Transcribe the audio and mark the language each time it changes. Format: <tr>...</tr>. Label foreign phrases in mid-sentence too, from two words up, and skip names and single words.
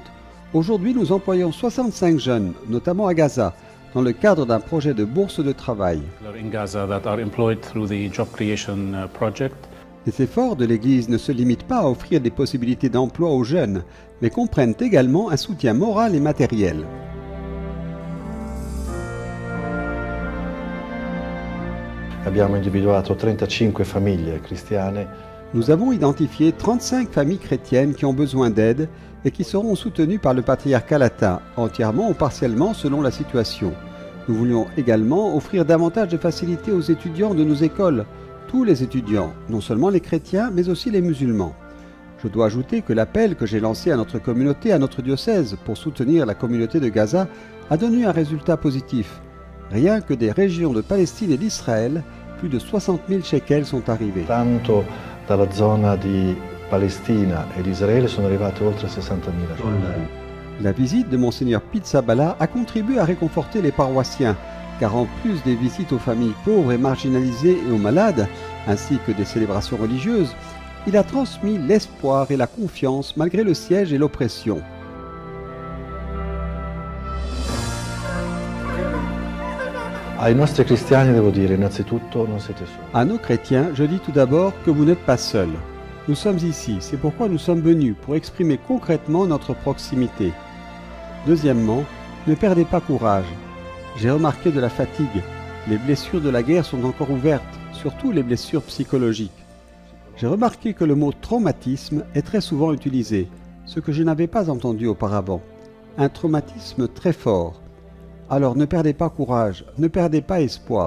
<fr>Aujourd'hui, nous employons 65 jeunes, notamment à Gaza, dans le cadre d'un projet de bourse de travail. Les efforts de l'Église ne se limitent pas à offrir des possibilités d'emploi aux jeunes, mais comprennent également un soutien moral et matériel.</fr> <it>Abbiamo individuato 35 famiglie cristiane.</it> <fr>Nous avons identifié 35 familles chrétiennes qui ont besoin d'aide et qui seront soutenues par le patriarcat latin, entièrement ou partiellement selon la situation. Nous voulions également offrir davantage de facilités aux étudiants de nos écoles, tous les étudiants, non seulement les chrétiens, mais aussi les musulmans. Je dois ajouter que l'appel que j'ai lancé à notre communauté, à notre diocèse, pour soutenir la communauté de Gaza, a donné un résultat positif. Rien que des régions de Palestine et d'Israël, plus de 60 000 shekels sont arrivés.</fr> <it>Tanto dalla zona di Palestina e di Israele sono arrivate oltre 60.000 shekels.</it> <fr>La visite de Monseigneur Pizzaballa a contribué à réconforter les paroissiens, car en plus des visites aux familles pauvres et marginalisées et aux malades, ainsi que des célébrations religieuses, il a transmis l'espoir et la confiance malgré le siège et l'oppression.</fr> <it>Ai nostri cristiani devo dire innanzitutto non siete soli.</it> <fr>À nos chrétiens, je dis tout d'abord que vous n'êtes pas seuls. Nous sommes ici, c'est pourquoi nous sommes venus, pour exprimer concrètement notre proximité. Deuxièmement, ne perdez pas courage. J'ai remarqué de la fatigue. Les blessures de la guerre sont encore ouvertes, surtout les blessures psychologiques. J'ai remarqué que le mot traumatisme est très souvent utilisé, ce que je n'avais pas entendu auparavant. Un traumatisme très fort. Alors ne perdez pas courage, ne perdez pas espoir.</fr>